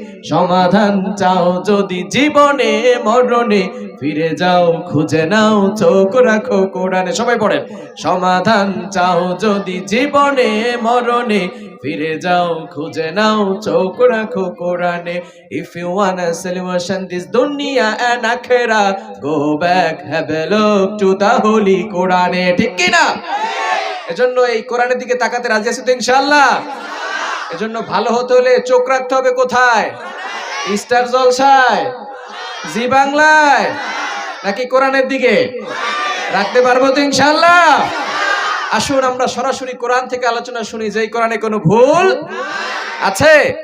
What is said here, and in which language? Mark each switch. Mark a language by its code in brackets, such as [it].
[bn] সমাধান চাও যদি জীবনে মরণে, ফিরে যাও খুঁজে নাও চোখ রাখো কোরআনে। সবাই পড়েন, সমাধান চাও যদি জীবনে মরণে, ফিরে যাও খুঁজে নাও চোখ রাখো কোরআনে। [en] If you wanna solution this dunya and akhirah, go back, have a look to the holy Quran. [bn] ঠিক কি না? এজন্য এই কোরআনের দিকে তাকাতে রাজি আছি তো ইনশাআল্লাহ? এজন্য ভালো হতে হলে চোখ রাখতে হবে কোথায়? স্টার জলসায়, জি বাংলায়, নাকি কোরআনের দিকে? রাখতে পারবো তো ইনশাআল্লাহ? আসুন আমরা সরাসরি কোরআন থেকে আলোচনা শুনি, যে এই কোরআনে কোনো ভুল আছে?